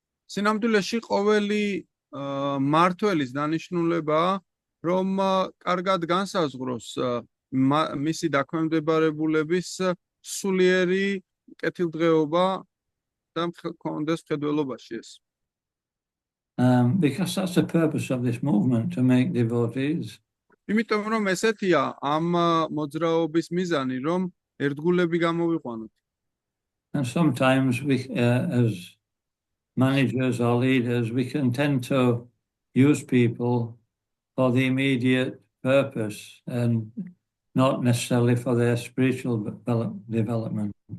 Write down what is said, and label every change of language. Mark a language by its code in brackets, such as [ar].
[ka] სინამდვილეში ყოველი მმართველის დანიშნულებაა, რომ კარგად განსაზღვროს მისი დაქვემდებარებულების სულიერი კეთილდღეობა და კონდეს მხედველობაში ეს. [en] Because that's the purpose of this movement, to make devotees. [ka] იმიტომ რომ ესეთია ამ მოძრაობის მიზანი, რომ ერთგულები გამოვიყვანოთ. [en] And sometimes we, as managers or leaders, we can tend to use people for the immediate purpose and not necessarily for their spiritual development.